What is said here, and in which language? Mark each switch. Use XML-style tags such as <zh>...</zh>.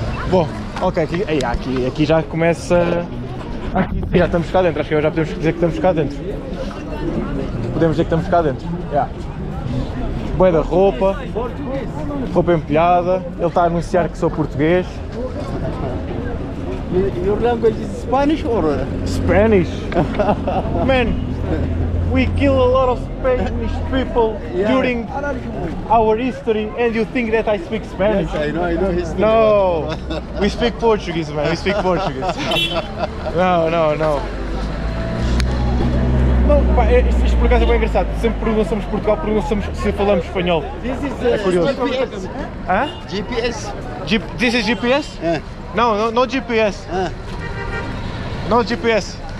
<pt>Bom, ok, aqui já começa... Aqui já estamos cá dentro, acho que já podemos dizer que estamos cá dentro. Podemos dizer que estamos cá dentro. Bué da roupa empilhada, ele está a anunciar que sou português.</pt> <en>Your language is Spanish or? Spanish? Man, we kill a lot of Spanish people during our history and you think that I speak Spanish? Yes, I know history. No, we speak Portuguese, man, we speak Portuguese. No.</en> <pt>Não, pá, isto por acaso é bem engraçado, sempre pronunciamos Portugal, pronunciamos se falamos espanhol. É curioso.</pt> <en>GPS. Hã? GPS. This is GPS? No, no GPS. No GPS.</en>